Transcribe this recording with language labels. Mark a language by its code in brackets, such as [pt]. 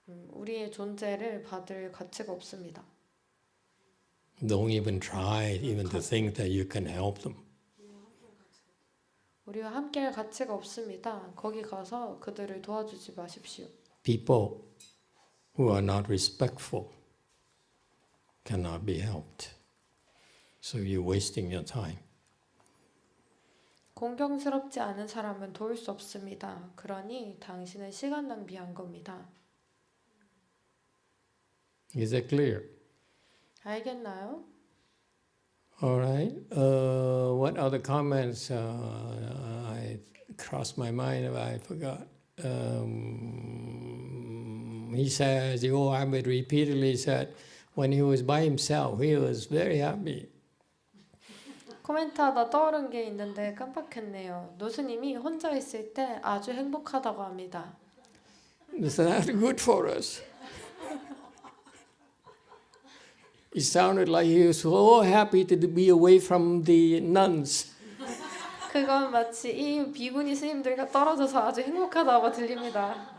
[ko] 우리의 존재를 받을 가치가 없습니다. [en] Don't even try even to think that you can help them. [ko] 우리와 함께할 가치가 없습니다. 거기 가서 그들을 도와주지 마십시오. [en] People who are not respectful cannot be helped. So you're wasting your time. [ko] 공경스럽지 않은 사람은 도울 수 없습니다. 그러니 당신은 시간 낭비한 겁니다. [en] Is that clear? [ko] 알겠나요? [en] All right. What other comments? I crossed my mind if I forgot. He says, the old abbot repeatedly said, when he was by himself, he was very happy. [ko] 코멘트하다 떠오른 게 있는데 깜빡했네요. 노스님이 혼자 있을 때 아주 행복하다고 합니다. [en] That's good for us. It sounded like he was so happy to be away from the nuns. [ko] 그건 마치 이 비구니 스님들과 떨어져서 아주 행복하다고 들립니다.